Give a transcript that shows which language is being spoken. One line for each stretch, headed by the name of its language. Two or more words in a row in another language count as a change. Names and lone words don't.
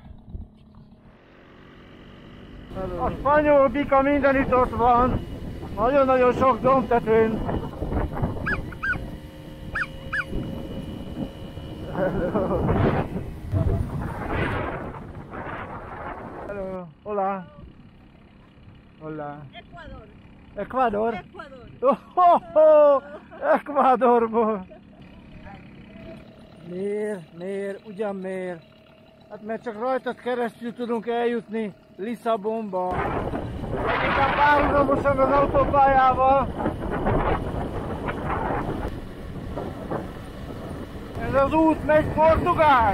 Hungarian: A spanyol bika minden itt ott van. Nagyon-nagyon sok dombtetőn.
English: Hello. Hello.
Spanish: Hola. Hola. Ecuador. Ecuador? Ecuador.
Hungarian: Oh, Ecuadorból. Miért? Ugyan miért? Hát mert csak rajtad keresztül tudunk eljutni Lisszabonba. Inkább párhuzamosan az autópályával. Ez az út megy Portugál.